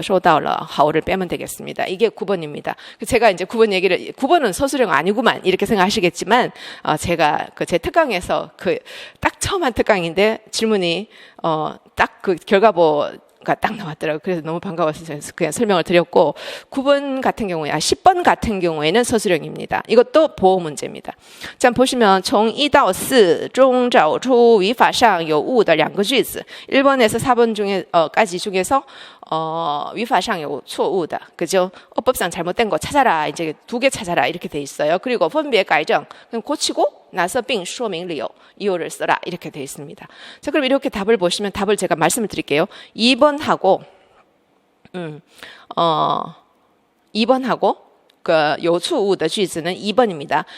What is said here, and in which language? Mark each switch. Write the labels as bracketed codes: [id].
[ko] 收到了 하오를 빼면 되겠습니다. 이게 9번입니다. 제가 이제 9번 얘기를 9번은 서술형 아니구만 이렇게 생각하시겠지만 제가 제 특강에서 딱 처음 한 특강인데 질문이 딱 그 결과보가 딱 나왔더라고요. 그래서 너무 반가워서 그냥 설명을 드렸고 9번 같은 경우에 10번 같은 경우에는 서술형입니다. 이것도 보어 문제입니다. 자, 보시면 [zh] 从1到4中找出语法上有误的两个句子. [ko] 1번에서 4번 까지 중에서 [zh] 语法上有错误的, [ko] 그죠? 어법상 잘못된 거 찾아라. 이제 2개 찾아라. 이렇게 돼 있어요. 그리고 [zh] 分别改正, [ko] 그럼 고치고 나서 [zh] 并说明理由, [ko] 이유를 써라. 이렇게 돼 있습니다. 자, 그럼 이렇게 답을 보시면 답을 제가 말씀을 드릴게요. 2번하고 2번하고 그有错误的句子는 2번입니다.